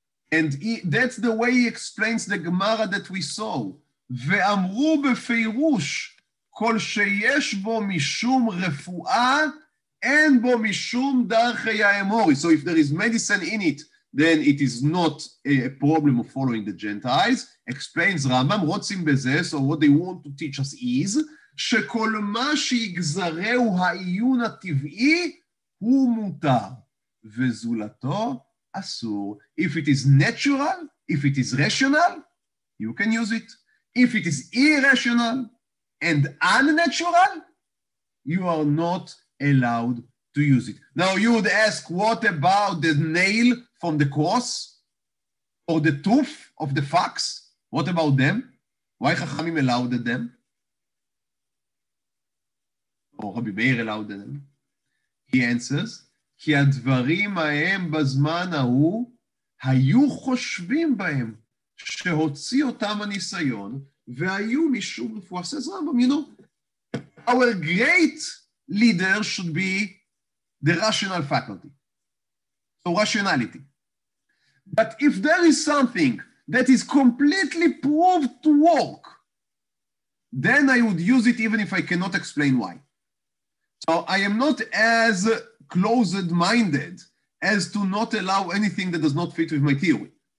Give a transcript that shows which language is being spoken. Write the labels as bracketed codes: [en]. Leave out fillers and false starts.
[en] And that's the way he explains the Gemara that we saw. [he] ואמרו בפירוש, כל שיש בו משום רפואה, אין בו משום דרכי האמורי. [en] So if there is medicine in it, then it is not a problem of following the Gentiles. Explains Rambam, [he] רוצים בזה, [en] so what they want to teach us is, [he] שכל מה שיגזרהו העיון הטבעי, הוא מותר, וזולתו אסור. [en] If it is natural, if it is rational, you can use it. If it is irrational and unnatural, you are not allowed to use it. Now you would ask, what about the nail from the cross or the tooth of the fox? What about them? Why Chachamim allowed them? Or Rabbi Meir allowed them? He answers, [he] כי הדברים ההם בזמן ההוא היו חושבים בהם שהוציא אותם הניסיון והיו משום רפואה. [en] Says Rambam, you know, our great leader should be the rational faculty. So rationality. But if there is something that is completely proved to work, then I would use it even if I cannot explain why. So I am not as closed-minded as to not allow anything that does not fit with my theory.